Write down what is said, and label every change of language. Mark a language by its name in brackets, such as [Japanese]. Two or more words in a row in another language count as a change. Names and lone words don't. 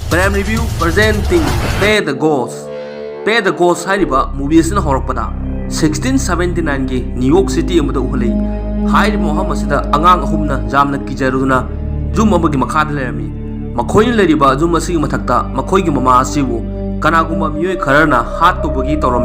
[English] Prime Review presenting Pay the Ghost. [Manipuri] Pay the Ghost hariba movie asina horakpada 1679 gi New York City amada uhali. Hairi Muhammad sida angang ahumna jamna kijaruduna jum amagi makhada lerami. Makhoi leriba jum asi mathakta makhoi gi mama asibu kanaguma miyoi kharana hat to bagi torami.